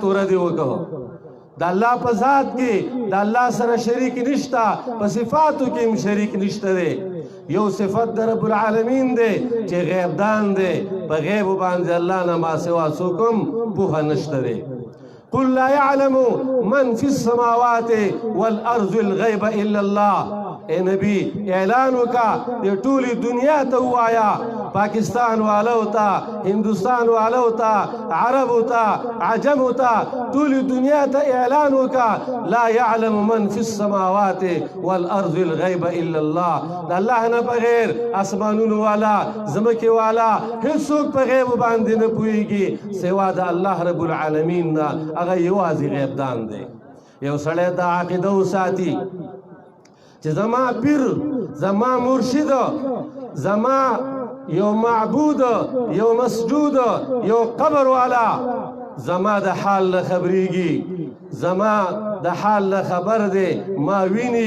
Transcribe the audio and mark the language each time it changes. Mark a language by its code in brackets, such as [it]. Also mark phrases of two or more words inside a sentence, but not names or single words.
[ps] ردې وکړو د الله په ذات کې د الله سره شریک نشته په صفاتو کې هم شریک نشته دی یو صفت د [ar] رب العالمین [ps] دی چې غیب دان دی په غیب باندې الله نه ما سوا څوک هم پوهه نشته دی [ar] قل لا يعلم من في السماوات والارض الغيب الا الله. [ps] اے نبی اعلان وکا دے ټولی دنیا ته وایا، پاکستان والو ته، هندوستان والو ته، عرب ته، عجم ته، ټولی دنیا ته اعلان وکا [ar] لا يعلم من في السماوات والارض الغيب الا الله. [ps] د الله نه بغیر اسمانونو والا زمکه والا هیڅوک په غیب باندې نه پوهیږي سوا د الله [ar] رب العالمین [ps] نه. هغه یوازې غیب دان دی. یو سړی دا عقیده وساتي چې زما پیر، زما مرشد، زما یو معبود، یو مسجود، یو قبر والا زما د حال نه خبریږي، زما د حال نه خبر دی، ما ویني.